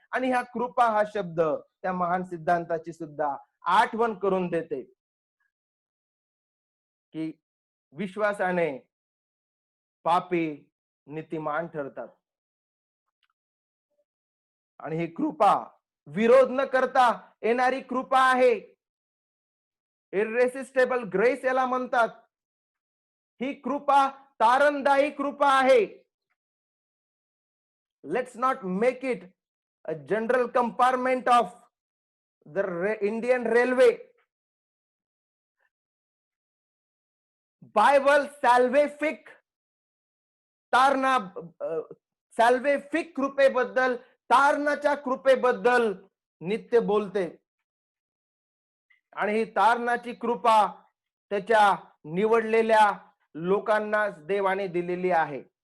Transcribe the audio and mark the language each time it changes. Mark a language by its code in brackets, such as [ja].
[mr] आणि ह्या कृपा हा शब्द त्या महान सिद्धांताची सुद्धा आठवण करून देते की विश्वासाने पापी नीतिमान ठरतात. आणि ही कृपा विरोध न करता येणारी कृपा आहे. इररेसिस्टेबल ग्रेस याला म्हणतात. ही कृपा तारणदायी कृपा आहे. [en] Let's not make it a general compartment of the Indian railway. [mr] Bible सॅल्वेफिक तारणा, सॅल्वेफिक कृपेबद्दल, तारणाच्या कृपेबद्दल नित्य बोलते. आणि ही तारणाची कृपा त्याच्या निवडलेल्या लोकांना देवाने दिलेली आहे.